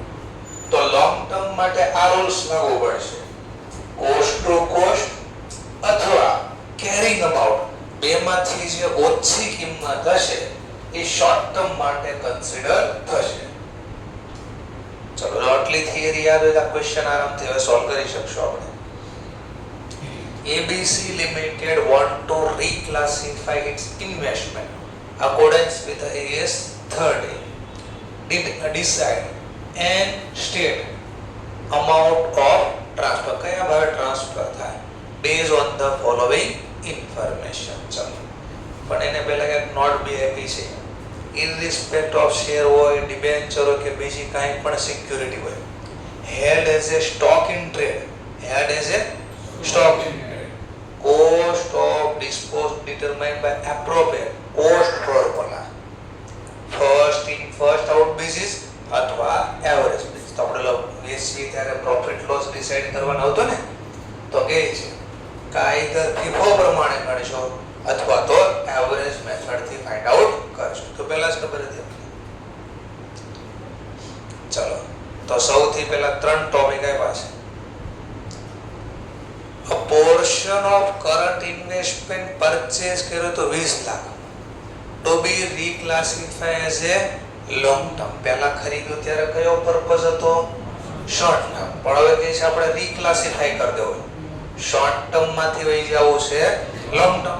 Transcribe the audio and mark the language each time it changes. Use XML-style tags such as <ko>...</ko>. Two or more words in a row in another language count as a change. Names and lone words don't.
<gu>તો</gu> <en>long term</en> <gu>માટે આ રૂલ્સ લાગુ પડશે</gu> <en>cost to cost</en> <gu>અથવા</gu> <en>carrying amount</en> <gu>બેમાંથી જે ઓછી કિંમત હશે એ</gu> <en>short term</en> <gu>માટે કન્સિડર થશે. ચલો આટલી થિયરી યાદ હોય તો ક્વેશ્ચન આરામથી હવે સોલ્વ કરી શકશો આપણે.</gu> <en>ABC Limited want to reclassify its investment accordance with AS 30 did decide and state amount of transfer</en> <gu>કયા ભાવે ટ્રાન્સફર થાય</gu> <en>based on the following information.</en> <gu>ચલો પણ એને પહેલા એક નોટ બી આપી છે</gu> <en>in respect of share</en> <gu>હોય ડિબેન્ચર હોય કે બીજી કાંઈ પણ સિક્યુરિટી હોય</gu> <en>held as a stock in trade held as a stock in trade cost of disposal determined by appropriate cost formula first in first out basis અથવા average base.</en> <gu>તો આપણે વેચી ત્યારે</gu> <en>profit loss</en> <gu>ડિસાઈડ કરવાનો આવતો ને તો કે છે કાયદર ફીફો પ્રમાણે ગણશો અથવા તો</gu> <en>average method</en> <gu>થી</gu> <en>find out</en> <gu>કરશો. તો પહેલા જ ખબર હતી આપણે. ચલો તો સૌથી પહેલા ત્રણ ટોપિક આવ્યા છે.</gu> <en>A portion portion of current investment purchase</en> <gu>કર્યો તો 20 લાખ</gu> <en>to be reclassify as a long term.</en> <gu>પહેલા ખરીદ્યો ત્યારે કયો પર્પઝ હતો?</gu> <en>short term.</en> <gu>પણ હવે કે છે આપણે રીક્લાસિફાઈ કરી દેવો,</gu> <en>short term</en> <gu>માંથી વહી જવું છે</gu> <en>long term.</en>